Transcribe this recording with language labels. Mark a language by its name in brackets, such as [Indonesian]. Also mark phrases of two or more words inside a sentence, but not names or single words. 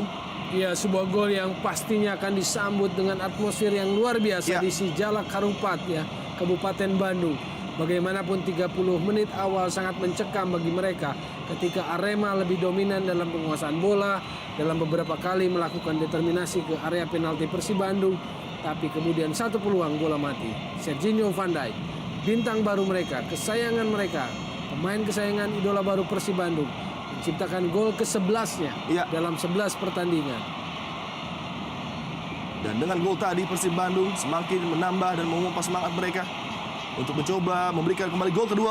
[Indonesian] Ya, sebuah gol yang pastinya akan disambut dengan atmosfer yang luar biasa di Sijalak Harupat ya, Kabupaten Bandung. Bagaimanapun 30 menit awal sangat mencekam bagi mereka ketika Arema lebih dominan dalam penguasaan bola, dalam beberapa kali melakukan determinasi ke area penalti Persib Bandung, tapi kemudian satu peluang bola mati. Serginho van Dijk, bintang baru mereka, kesayangan mereka, pemain kesayangan idola baru Persib Bandung, Ciptakan gol ke-11-nya dalam 11 pertandingan. Dan dengan gol tadi Persib Bandung semakin menambah dan memompa semangat mereka untuk mencoba memberikan kembali gol kedua.